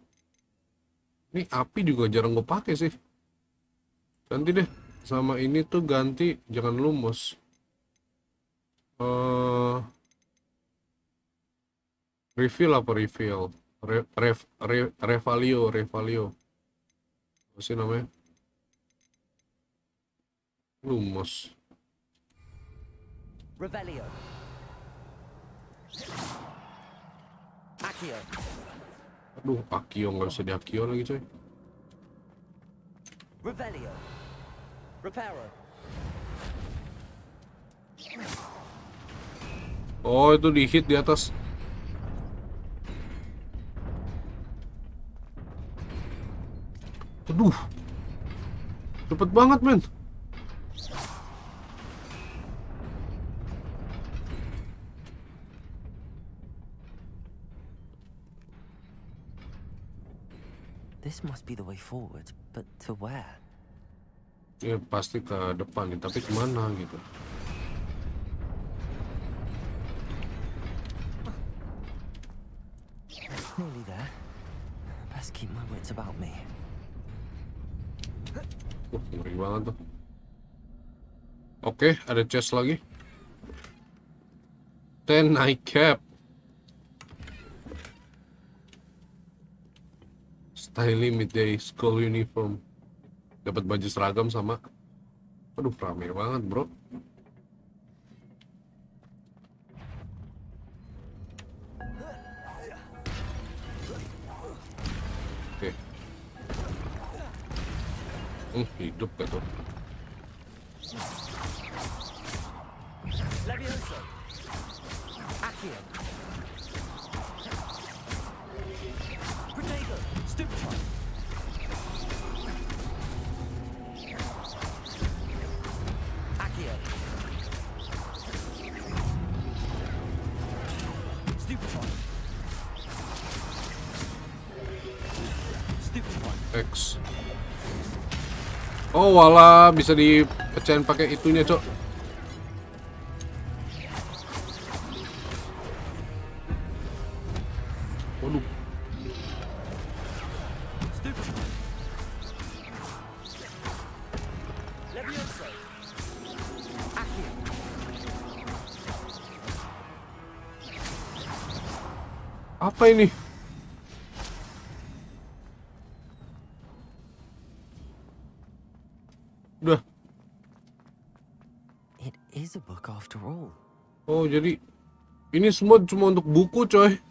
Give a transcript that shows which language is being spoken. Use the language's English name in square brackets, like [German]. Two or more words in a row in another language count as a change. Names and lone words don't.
[Indonesian] Ini api juga jarang gue pakai sih. Ganti deh, sama ini tuh ganti, jangan lumos. Reveal apa reveal? Revalio. Apa sih namanya? Lumos. Revelio. Accio. Aduh, Akio nggak bisa di Akio lagi, coy. Revelio. Reparo. Oh, itu di hit di atas. Aduh, cepet banget, men. [English] This must be the way forward, but to where? [Indonesian] Ya pasti ke depan nih, tapi kemana gitu. [English] Nearly there. Best keep my wits about me. [Indonesian] Ngeri banget tuh. Oke, ada chest lagi. [English] 10 night cap. Styling midday school uniform. [Indonesian] Dapat baju seragam sama. Aduh, rame banget, bro. Oke. Hidup gak tuh? Levioso. Accio. Protego. Stupefy. Accio. Stupefy. Stupefy. X. Oh, wala, bisa dipecahin pakai itunya, Cok. Waduh. Stupefy. Levioso. Accio. Apa ini? Udah. [English] It is a book after all. [Indonesian] Oh, jadi ini semua cuma untuk buku, coy.